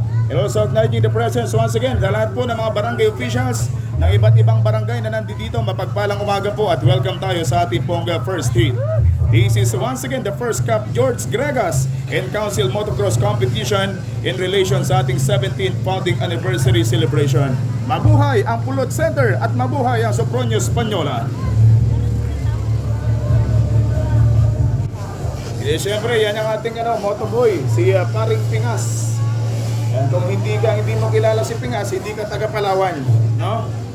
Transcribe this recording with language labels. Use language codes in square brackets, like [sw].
[en] And also acknowledging the presence once again [tl] sa lahat po ng mga barangay officials ng iba't ibang barangay na nandito. Mapagpalang umaga po at welcome tayo sa ating pong first heat. [en] This is once again the first Cup George Gregas and Council Motocross Competition in relation sa ating 17th founding anniversary celebration. [tl] Mabuhay ang Pulot Center at mabuhay ang Sopronio Española. Siyempre yan ang ating motoboy, si Paring Pingas. Kung hindi mo kilala si Pingas, hindi ka taga Palawan, no?